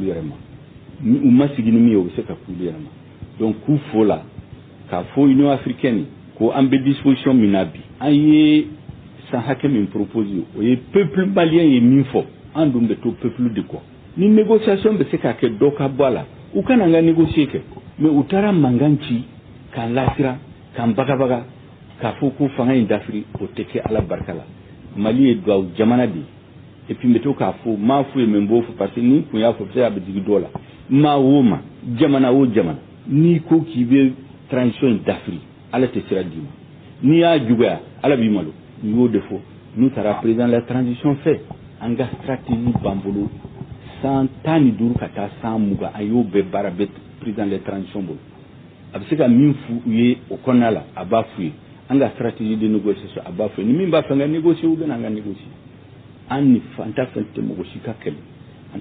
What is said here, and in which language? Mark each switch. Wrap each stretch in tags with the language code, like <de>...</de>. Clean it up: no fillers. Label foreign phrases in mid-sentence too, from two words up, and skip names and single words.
<bm>yɛrɛ ma u ma sigi ni min ye o bɛ se ka k'olu yɛrɛ ma donc k'u fo la k'a fɔ</bm> <fr>Union africaine</fr> <bm>ko an bɛ disposition min na bi an ye san hakɛ min propose o ye peuple malien ye min fɔ an dun bɛ to peuple de kɔ ni négociation bɛ se ka kɛ dɔ ka bɔ a la u kana n ka négocier kɛ mais u taara mankan ci k'an lasira k'an bagabaga k'a fɔ ko fanga in dafiri o tɛ kɛ ala barika la Mali ye duwawu jamana de</bm> <fr>et puis</fr> <bm>n bɛ to k'a fɔ m'a fɔ ye mɛ n b'o fɔ</bm> <fr>parce que</fr> <bm>ni n kun y'a fɔ peut-être a bɛ digi dɔw la maa o maa jamana o jamana n'i ko k'i bɛ transition in dafiri ala tɛ sira d'i ma n'i y'a juguya ala b'i malo n y'o de fɔ n'u taara</bm> <fr>président la transition</fr> <bm>fɛ an ka stratégie b'an bolo 115 ka taa 120 a y'o bɛɛ baara bɛɛ</bm> <fr>président la transition</fr> <bm>bolo a bɛ se ka min f'u ye o kɔnɔna la a b'a f'u ye an ka</bm> <fr>stratégie de négociation</fr> <bm>a b'a f'u ye ni min b'a fɛ ka négocier u bɛ na an ka négocier an ni an t'a fɛ tɛ mɔgɔ si ka kɛlɛ an</bm>